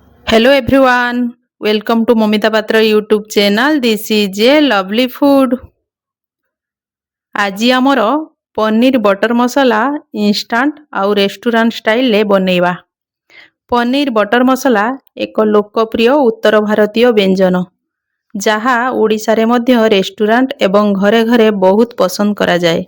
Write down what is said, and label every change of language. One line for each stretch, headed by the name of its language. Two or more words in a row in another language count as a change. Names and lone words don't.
English: Hello everyone, welcome to Momita Patra YouTube channel. This is a lovely food.
Odia: ଆଜି ଆମର ପନିର ବଟର ମସଲା ଇନଷ୍ଟାଣ୍ଟ ଆଉ
English: restaurant styleରେ
Odia: ବନେଇବା। ପନିର ବଟର ମସଲା ଏକ ଲୋକପ୍ରିୟ ଉତ୍ତର ଭାରତୀୟ ବ୍ୟଞ୍ଜନ ଯାହା ଓଡ଼ିଶାରେ ମଧ୍ୟ ରେଷ୍ଟୁରାଣ୍ଟ ଏବଂ ଘରେ ଘରେ ବହୁତ ପସନ୍ଦ କରାଯାଏ।